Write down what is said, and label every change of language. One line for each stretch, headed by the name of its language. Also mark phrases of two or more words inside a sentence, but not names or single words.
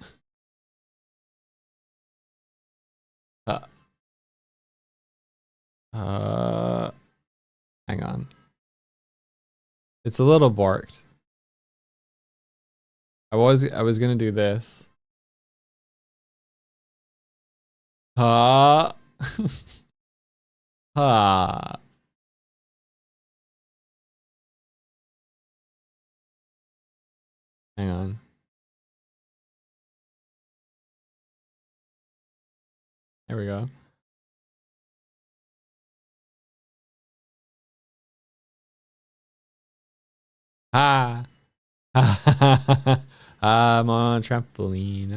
English: Hang on. It's a little borked. I was gonna do this. Ha. Ha. Hang on. There we go. Ha. I'm on a trampoline.